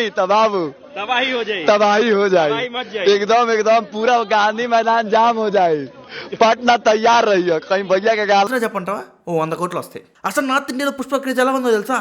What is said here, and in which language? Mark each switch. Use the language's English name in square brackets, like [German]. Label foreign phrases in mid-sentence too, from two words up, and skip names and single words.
[Hindi] तबाही हो जाए, तबाही हो जाए, तबाही मच जाए। एकदम एकदम पूरा गांधी मैदान जाम हो जाए. पटना तैयार रहिए कहीं भैया के गाल [Telugu] చెప్పంటావా ఓ 100 కోట్లు వస్తాయి. అసలు నార్త్ ఇండియాలో పుష్ప క్రేజ్ ఎలా ఉందో తెలుసా?